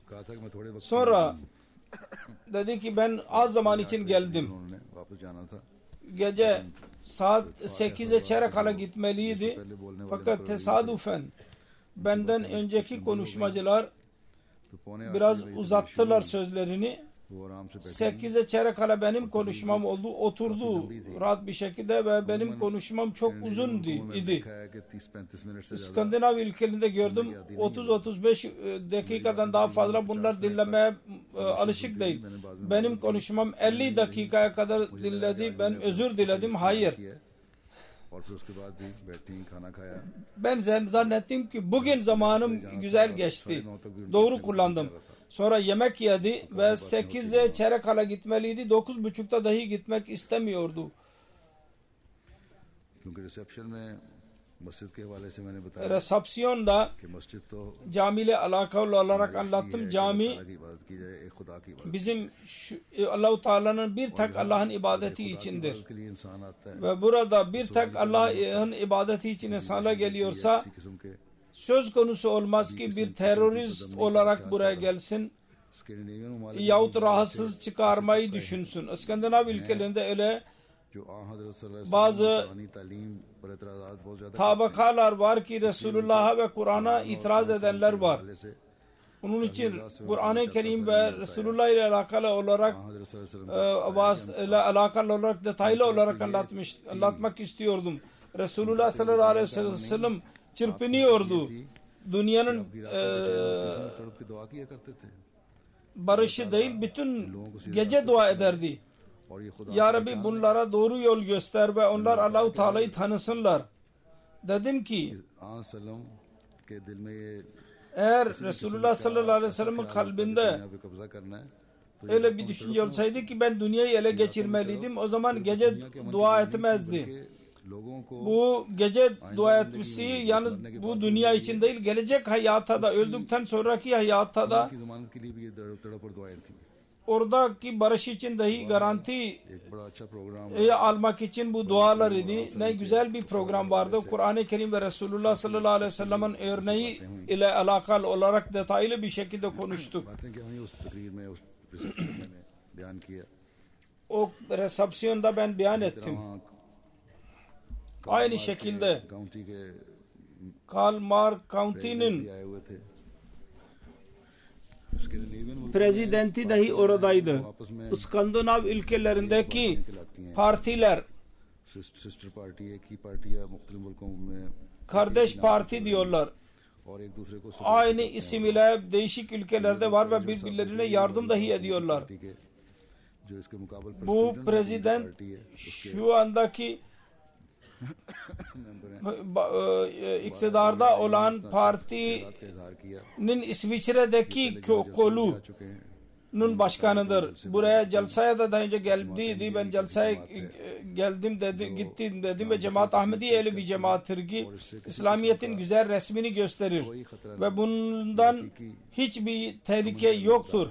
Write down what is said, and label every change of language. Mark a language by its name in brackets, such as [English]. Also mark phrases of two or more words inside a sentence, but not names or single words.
[Turkish] Sonra dedi ki ben az zaman için geldim. Gece saat 8'e çeyrek kala gitmeliydi. Fakat tesadüfen benden önceki konuşmacılar biraz uzattılar sözlerini [Urdu] وہ آرام سے بیٹھے [Turkish] 8'e çeyrek kala benim konuşmam oldu. Oturdu rahat bir şekilde ve benim konuşmam çok uzun idi. [Urdu] دیکھا ہے کہ 30-35 منٹ سے زیادہ [Turkish] İskandinav ülkelerinde gördüm 30-35 dakikadan daha fazla bunlar dinlemeye alışık değil. Benim konuşmam 50 dakikaya kadar dinledi. Ben özür diledim. Hayır. [Urdu] اور پھر اس کے بعد بھی بیٹھی کھانا کھایا [Turkish] Ben zannettim ki bugün zamanım güzel geçti. Doğru kullandım. Sonra yemek yedi ve 8'e çeyrek kala gitmeliydi. 9.30'da dahi gitmek istemiyordu. [Urdu] کیونکہ ریسیپشن میں مسجد کے حوالے سے میں نے بتایا [Turkish] Resepsiyonda [Urdu] کہ مسجد تو [Turkish] camiyle alakalı olarak anlattım. Cami [Urdu] اللہ کی عبادت کی جائے ایک خدا کی عبادت [Turkish] bizim Allah-u Teala'nın bir tek Allah'ın ibadeti içindir. [Urdu] کے لیے انسان آتا ہے [Turkish] Ve burada bir tek Allah'ın ibadeti için insana geliyorsa [Urdu] کسی قسم کے [Turkish] söz konusu olmaz ki bir terörist olarak buraya gelsin [Urdu] سکینڈینیوین ممالک [Turkish] yahut rahatsız çıkarmayı düşünsün. İskandinav ülkelerinde öyle [Urdu] جو آ حضرت [Arabic] صلى الله عليه [Turkish] bazı [Urdu] وسلم کی تعلیم پر اعتراضات بہت زیادہ [Turkish] tabakalar var ki Resulullah'a ve Kur'an'a itiraz edenler var. [Urdu] حوالے سے [Turkish] Onun için Kur'an-ı Kerim ve Resulullah ile alakalı olarak [Arabic] حضرت صلى الله عليه وسلم [Turkish] ile alakalı olarak detaylı olarak anlatmak istiyordum. Resulullah [Arabic] صلى الله عليه وسلم [Turkish] çırpınıyordu. Dünyanın [Urdu] تڑپ کے دعا کیا کرتے تھے [Turkish] barışı değil bütün gece dua ederdi. [Urdu] اور یہ خدا [Turkish] Ya Rabbi bunlara doğru yol göster ve onlar Allah-u Teala'yı tanısınlar. Dedim ki [Urdu] سلم کے دل میں یہ [Turkish] eğer Resulullah [Arabic] صلى الله عليه وسلم [Turkish] kalbinde [Urdu] یہاں پہ قبضہ کرنا ہے تو [Turkish] öyle bir düşünce olsaydı ki ben dünyayı ele geçirmeliydim, o zaman gece dua etmezdi. [Urdu] کہ لوگوں کو [Turkish] Bu gece dua etmesi yalnız bu dünya için değil, gelecek hayatta da, öldükten sonraki hayatta da [Urdu] کی ضمانت کے لیے بھی یہ تڑپ اور دعائیں تھی [Turkish] oradaki barış için dahi garanti [Urdu] ایک بڑا اچھا پروگرام [Turkish] almak için bu dualar idi. Ne güzel bir program vardı. Kur'an-ı Kerim ve Resulullah [Arabic] صلى الله عليه وسلم [Turkish] örneği ile alakalı olarak detaylı bir şekilde konuştuk. [Urdu] باتیں کہ ہمیں اس تقریر میں اس ریسیپشن میں بیان کیا [Turkish] O resepsiyonda ben beyan ettim. [Urdu] وہاں [Turkish] Aynı şekilde [Urdu] کاؤنٹی کے [Turkish] Karl Marx County'nin [Urdu] بھی آئے ہوئے تھے سکینڈینیوین [Turkish] prezidenti dahi oradaydı. [Urdu] آپس میں [Turkish] İskandinav ülkelerindeki partiler [English] sister party [Urdu] ایک ہی پارٹی یا مختلف ملکوں میں [Turkish] kardeş parti diyorlar. [Urdu] اور ایک دوسرے کو [Turkish] Aynı isim ile değişik ülkelerde var ve birbirlerine yardım dahi ediyorlar. [Urdu] پارٹی کے جو اس کے مقابلے [Turkish] Bu prezident şu andaki iktidarda olan partinin [Urdu] اظہار کیا [Turkish] İsviçre'deki kolunun başkanıdır. Buraya Celsa'ya da daha önce geldiydi. Ben Celsa'ya geldim dedi, gittim dedim ve Cemaat Ahmediye'li bir cemaattir ki İslamiyet'in güzel resmini gösterir. Ve bundan hiçbir tehlike yoktur.